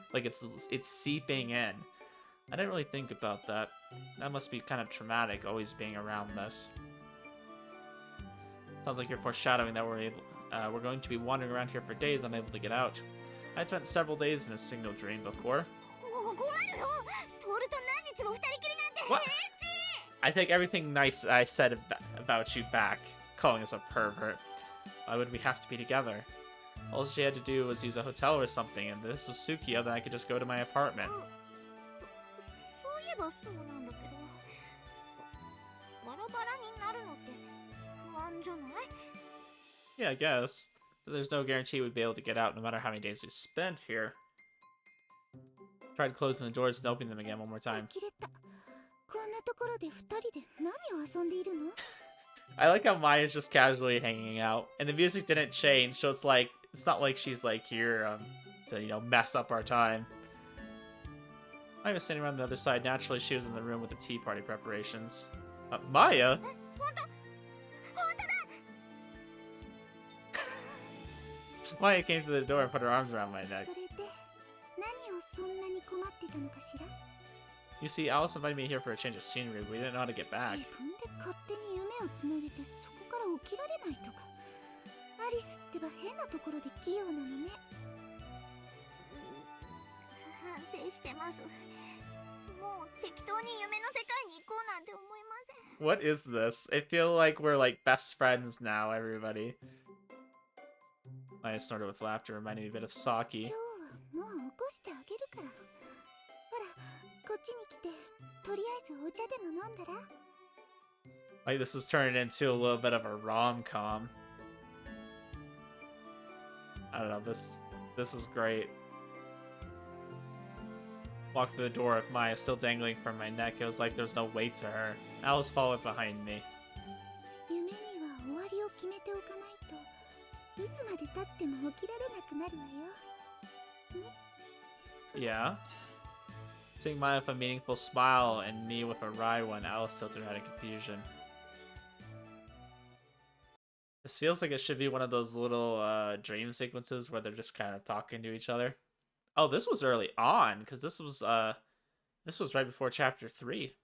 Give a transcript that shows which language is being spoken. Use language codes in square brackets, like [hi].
[en] Like it's seeping in. I didn't really think about that. That must be kind of traumatic, always being around this. Sounds like you're foreshadowing that we're going to be wandering around here for days, unable to get out. I'd spent several days in a single dream before. [ja] 困るよトールと何日も二人きりなんて [en] What? I take everything nice I said about you back, calling us a pervert. Why would we have to be together? All she had to do was use a hotel or something, and this was Sukiya, then I could just go to my apartment. [ja] そういえばそうなんだけどバラバラになるのって不安じゃない [en] Yeah, I guess. But there's no guarantee we'd be able to get out no matter how many days we spent here. Tried closing the doors and opening them again one more time. [ja] 呆れたこんなところで二人で何を遊んでいるの [en] I like how Maya's just casually hanging out, and the music didn't change, so it's not like she's like here to mess up our time. Maya was standing around the other side. Naturally, she was in the room with the tea party preparations. Maya? [ja] 本当だ [en] Maya came to the door and put her arms around my neck. [ja] それで何をそんなに困ってたのかしら [en] You see, Alice invited me here for a change of scenery, but we didn't know how to get back. [ja] 自分で勝手に夢をつなげてそこから起きられないとかアリスってば変なところで器用なのね反省してますもう適当に夢の世界に行こうなんて思いません [en] What is this? I feel like we're like best friends now, everybody. Maya snorted with laughter, reminding me a bit of [ja] 今 [en] Saki. [ja] 日はもう起こしてあげるからほらこっちに来てとりあえずお茶でも飲んだら [en] Like this is turning into a little bit of a rom-com. I don't know, this is great. Walked through the door with Maya still dangling from my neck. It was like there's no weight to her. Alice followed behind me. [ja] 夢には終わりを決めておかないといつまで経っても起きられなくなるわよ [en] Yeah. Seeing Maya with a meaningful smile and me with a wry one, Alice tilted her head in confusion. This feels like it should be one of those little dream sequences where they're just kind of talking to each other. Oh, this was early on, because this was right before chapter 3.